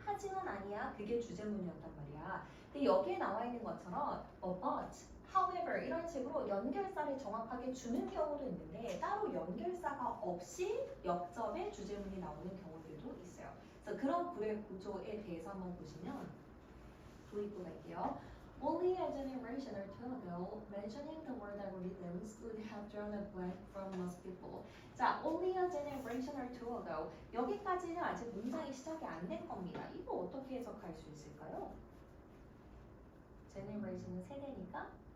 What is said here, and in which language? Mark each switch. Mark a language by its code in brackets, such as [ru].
[ko] 하지만 아니야, 그게 주제문이었단 말이야. 근데 여기에 나와 있는 것처럼 but, however 이런 식으로 연결사를 정확하게 주는 경우도 있는데 따로 연결사가 없이 역접의 주제문이 나오는 경우들도 있어요. 그래서 그런 글의 구조에 대해서 한번 보시면 도입부 갈게요. [en] Only a generation or two ago, mentioning the word algorithms would have drawn a blank from most people. 자, only a generation or two ago. [ko] 여기까지는 아직 문장이 시작이 안 된 겁니다. 이거 어떻게 해석할 수 있을까요? generation은 세대니까?